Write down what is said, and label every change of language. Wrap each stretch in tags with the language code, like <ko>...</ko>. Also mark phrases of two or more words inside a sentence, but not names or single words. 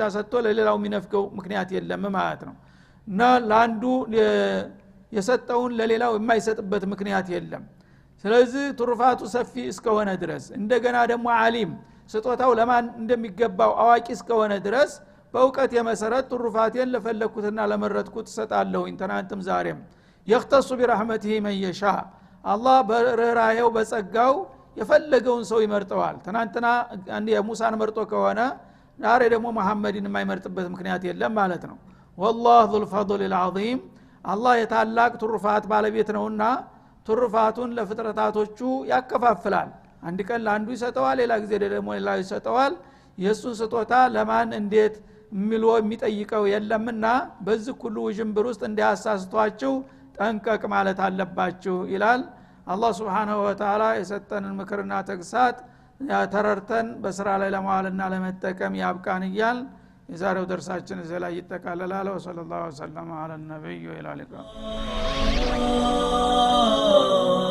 <am>ሰጥቶ ለሌላው የሚነፍገው ምክንያት የለም ማለት ነው። እና ለአንዱ የሰጠውን ለሌላው የማይሰጥበት ምክንያት የለም። ስለዚህ ትሩፋቱ ሰፊ እስከሆነ ድረስ እንደገና ደግሞ አሊም ስጦታው ለማን እንደሚገባው አዋቂ እስከሆነ ድረስ በእውቀት የመሰረት ትሩፋቴን ለፈለኩትና ለመረጥኩት ሰጣለሁኝ ትናንትም ዛሬም</am> <ar>يختص برحمته من يشاء</ar> <am>አላህ በርህራሄው በጸጋው የፈለገውን ሰው ይመርጠዋል። ትናንትና አንድ የሙሳን መርጦ ከሆነ ዛሬ ደግሞ መሐመድን የማይመርጥበት ምክንያት የለም ማለት ነው።</am> <ar>والله ذو الفضل العظيم</ar> <am>አላህ የታላቅ ትሩፋት ባለቤት ነውና ትሩፋቱን ለፍጥረታቶቹ ያከፋፍላል። አንድ ቀን ለአንዱ ይሰጠዋል፣ ሌላ ጊዜ ደግሞ ሌላ ይሰጠዋል። የሱን ስጦታ ለማን እንዴት ሚሎ የሚጠይቀው የለምና በዚህ ሁሉ ውዥንብር ውስጥ እንዲያሳስቷችሁ ጠንቀቅ ማለት አለባችሁ ይላል አላህ</am> <ar>سبحانه وتعالى።</ar> <am>የሰጠንን ምክርና ተግሳጽ ተረርተን በስራ ላይ ለማዋልና ለመጠቀም ያብቃን እያል የዛሬው ደርሳችን እዚህ ላይ ይጠቃለላል።</am> <ar>وصلى الله عليه وسلم على نبيه إلى اللقاء</ar>